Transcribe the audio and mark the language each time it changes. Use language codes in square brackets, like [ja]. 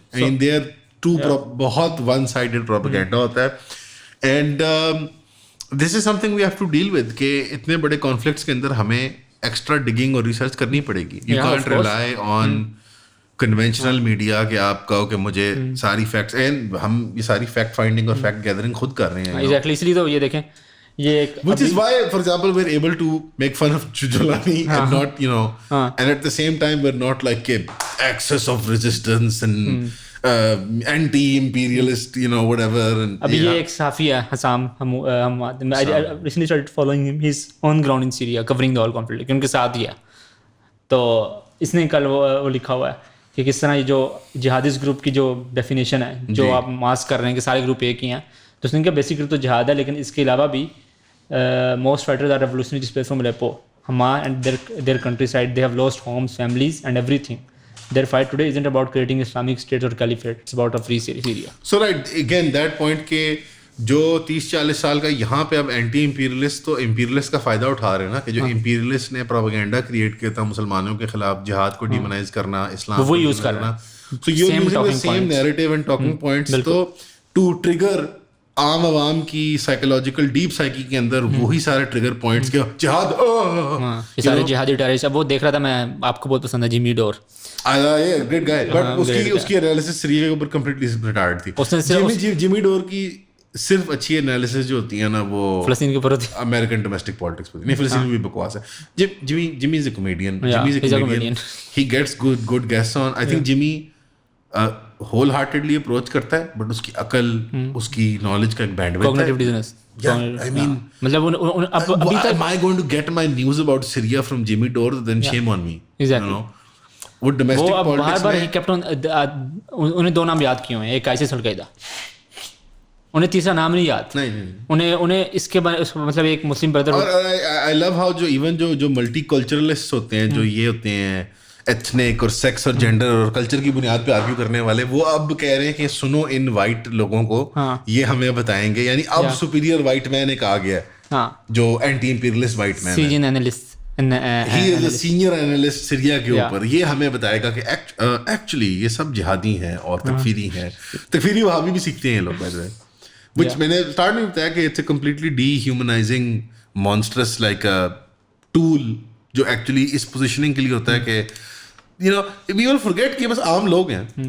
[en] I mean they are two بہت one sided propaganda [ur] ہوتا ہے. [en] And this is something we have to deal with [ur] کہ اتنے بڑے conflicts کے اندر ہمیں ایکسٹرا ڈگنگ اور ریسرچ کرنی پڑے گی. [en] You can't rely on [ur] conventional media کہ آپ کہو کہ مجھے ساری فیکٹس, اینڈ ہم یہ ساری فیکٹ فائنڈنگ اور فیکٹ گیدرنگ خود کر رہے ہیں. ایگزیکٹلی, اس لیے تو یہ دیکھیں یہ [en] which is why for example we're able to make fun of Jolani and not you know and at the same time we're not like a excess of resistance and anti-imperialist you know whatever. And [ur] ابھی یہ ایک صحافی ہے Hussam [en] I recently started following him. He's on ground in Syria covering the whole conflict, [ur] ان کے ساتھ ہی ہے. تو اس نے کل وہ لکھا ہوا ہے کہ کس طرح یہ جو جہادسٹ گروپ کی جو ڈیفینیشن ہے جو آپ ماسک کر رہے ہیں کہ سارے گروپ ایک ہی ہیں, تو اس نے کہا بیسکلی تو جہاد ہے, لیکن اس کے علاوہ بھی [en] Most fighters are revolutionary displaced from Aleppo, Hama and their countryside. They have lost homes, families and everything. Their fight today isn't about creating Islamic states or caliphate. It's about a free Syria. [ur] So right, again that point کہ جو 30-40 سال کا یہاں پہ اب anti imperialist تو imperialist کا فائدہ اٹھا رہے ہیں نا, کہ جو امپیریلسٹ نے پروپیگنڈا کریٹ کیا تھا مسلمانوں کے خلاف, جہاد کو ڈیمونائز کرنا, اسلام وہ یوز کرنا. [en] So you're using the same narrative and talking points [ur] تو to trigger عام عوام کی سائیکولوجیکل ڈیپ سائیکی کے اندر وہی سارے ٹریگر پوائنٹس کے جہاد, یہ سارے جہادی ٹیررسٹ. اب وہ دیکھ رہا تھا میں, آپ کو بہت پسند ہے Jamie door. [en] great guy, [ur] but اس کی انالیسس سیریز کے اوپر کمپلیٹلی ریٹارڈ تھی. جیمی ڈور کی صرف اچھی انالیسس جو ہوتی ہے نا وہ فلسطین کے اوپر ہوتی ہے, امریکن ڈومیسٹک پالیٹکس پر. نہیں, فلسطین بھی بکواس ہے. [en] Jimmy is a comedian. He gets good guests on. [ur] I think Jamie whole heartedly approach کرتا ہے, بٹ اس کی عقل, اس کی نالج کا ایک بینڈ وڈتھ ہے. [en] Cognitive dissonance. I mean, [ur] مطلب ابھی تک [en] am I going to get my news about Syria from Jimmy Dore? Then shame on me. Exactly. You know? [ur] وہ ڈومیسٹک پالیٹکس بار کیپٹن انہیں 2 نام یاد کیے ہوئے ہیں, ایک آئسس القاعدہ, انہیں تیسرا نام نہیں یاد. انہیں اس کے مطلب ایک مسلم بردر. اور [en] I love how [ur] جو ایون جو ملٹی کلچرلسٹ ہوتے ہیں, جو یہ ہوتے ہیں ایتھنک اور سیکس اور جینڈر اور کلچر کی بنیاد پہ آرگیو کرنے والے, وہ اب کہہ رہے ہیں کہ سنو ان وائٹ لوگوں کو, یہ ہمیں بتائیں گے. یعنی اب سپیریئر وائٹ مین ایک آ گیا ہے جو اینٹی امپیریلسٹ وائٹ مین ہے. [en] He is a senior analyst [ur] Syria کے اوپر. یہ ہمیں بتائے گا کہ ایکچولی یہ سب جہادی ہیں اور تکفیری ہیں. تکفیری وہابی بھی سیکھتے ہیں لوگ, بائی دا وے, which میں نے اسٹارٹ میں بتایا کہ [en] it's a completely dehumanising monsters like a tool [ur] جو ایکچولی اس پوزیشننگ کے لیے ہوتا ہے کہ [en] you know we will forget [ur] کہ بس عام لوگ ہیں.